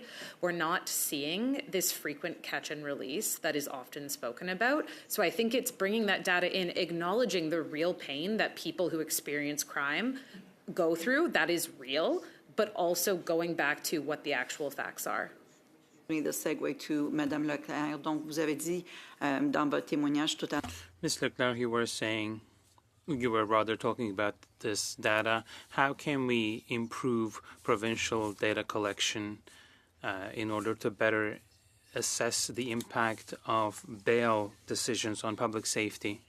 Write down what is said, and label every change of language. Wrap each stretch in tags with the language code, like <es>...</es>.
<en>side, we're not seeing this frequent catch and release that is often spoken about. So I think it's bringing that data in, acknowledging the real pain that people who experience crime go through, that is real, but also going back to what the actual facts are. The segue to Madame Leclerc.</en> <fr>Donc, vous avez dit dans votre témoignage tout à l'heure.</fr> <en>Ms. Leclerc, you were rather talking about this data. How can we improve provincial data collection in order to better assess the impact of bail decisions on public safety?</en>